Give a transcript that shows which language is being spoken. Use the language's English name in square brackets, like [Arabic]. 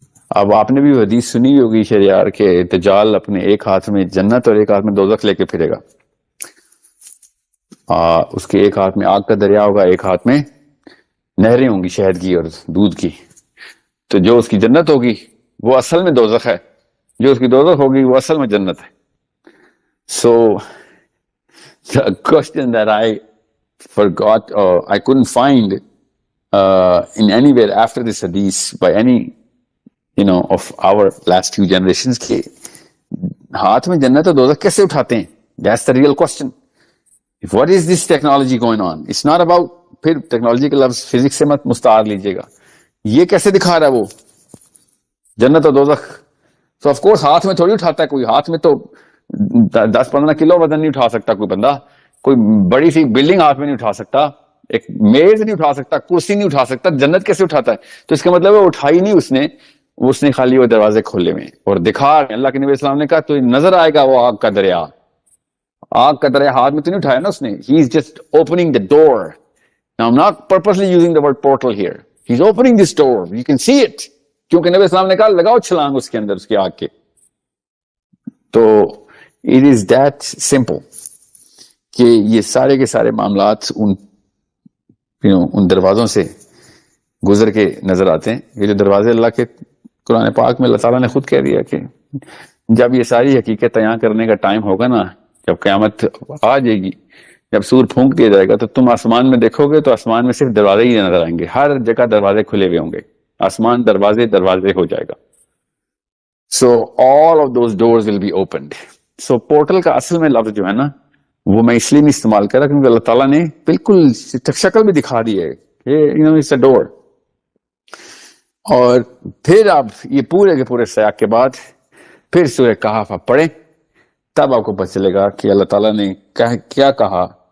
[Urdu] اب آپ نے بھی حدیث سنی ہوگی شہریار کہ دجال اپنے ایک ہاتھ میں جنت اور ایک ہاتھ میں دوزخ لے کے پھرے گا. اس کے ایک ہاتھ میں آگ کا دریا ہوگا, ایک ہاتھ میں نہریں ہوں گی شہد کی اور دودھ کی. تو جو اس کی جنت ہوگی وہ اصل میں دوزخ ہے, جو اس کی دوزخ ہوگی وہ اصل میں جنت ہے. [English] So the question that I forgot, I couldn't find in anywhere after this hadith by any of our last few generations [Urdu] کہ ہاتھ میں جنت اور دوزخ کیسے اٹھاتے ہیں. [English] That's the real question. What is this technology going on? It's not about, [Urdu] پھر ٹیکنالوجی کے لفظ فزکس سے مت مستعار لیجیے گا, یہ کیسے دکھا رہا ہے وہ جنت اور دوزخ. تو آف کورس ہاتھ میں تھوڑی اٹھاتا ہے کوئی, ہاتھ میں تو 10-15 کلو وزن نہیں اٹھا سکتا کوئی بندہ, کوئی بڑی سی بلڈنگ ہاتھ میں نہیں اٹھا سکتا, ایک میز نہیں اٹھا سکتا, کرسی نہیں اٹھا سکتا. جنت کیسے اٹھاتا ہے؟ تو اس کا مطلب ہے اٹھائی نہیں اس نے خالی وہ دروازے کھولے ہوئے اور دکھا. اللہ کے نبی اسلام نے کہا تو نظر آئے گا وہ آگ کا دریا ہاتھ میں تو نہیں اٹھایا نا اس نے. [English] He is just opening the door. Now I'm not purposely using the word portal here. He's opening this door. You can see it. [Urdu] کیونکہ نبی اسلام نے کہا لگاؤ چھلانگ اس کے اندر, اس کی آگ کے. تو [English] it is that simple [Urdu] کہ یہ سارے کے سارے معاملات ان دروازوں سے گزر کے نظر آتے ہیں. یہ جو دروازے اللہ کے قرآن پاک میں اللہ تعالیٰ نے خود کہہ دیا کہ جب یہ ساری حقیقت بیان کرنے کا ٹائم ہوگا نا, جب قیامت آ جائے گی, جب سور پھونک دیا جائے گا, تو تم آسمان میں دیکھو گے تو آسمان میں صرف دروازے ہی نظر آئیں گے. ہر جگہ دروازے کھلے ہوئے ہوں گے, آسمان دروازے ہو جائے گا. [English] So all of those doors will be opened. [Urdu] So portal کا اصل میں لفظ جو ہے نا وہ میں اس لیے نہیں استعمال کر رہا کیونکہ اللہ تعالیٰ نے بالکل شکل بھی دکھا دی ہے کہ [English] it's a door. [Urdu] اور پھر اب یہ پورے کے پورے سیاق کے بعد پھر سورہ کہف آپ پڑھیں, تب آپ کو پتہ چلے گا کہ اللہ تعالیٰ نے کیا کہا.